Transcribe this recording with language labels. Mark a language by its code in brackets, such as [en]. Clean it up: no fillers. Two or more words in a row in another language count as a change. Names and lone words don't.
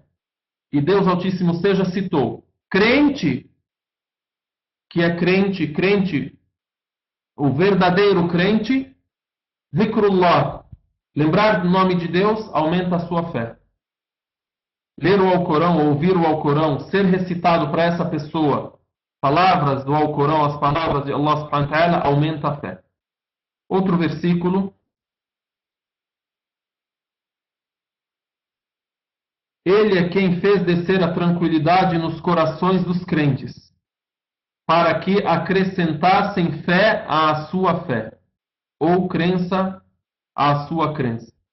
[pt] E Deus Altíssimo seja citou: crente, que é crente, o verdadeiro crente, zikrullah, Lembrar do nome de Deus aumenta a sua fé. Ler o Alcorão, ouvir o Alcorão, ser recitado para essa pessoa, palavras do Alcorão, as palavras de Allah [ar] سبحانه وتعالى, [pt] aumenta a fé. Outro versículo. Ele é quem fez descer a tranquilidade nos corações dos crentes, para que acrescentassem fé à sua fé, ou crença à sua crença.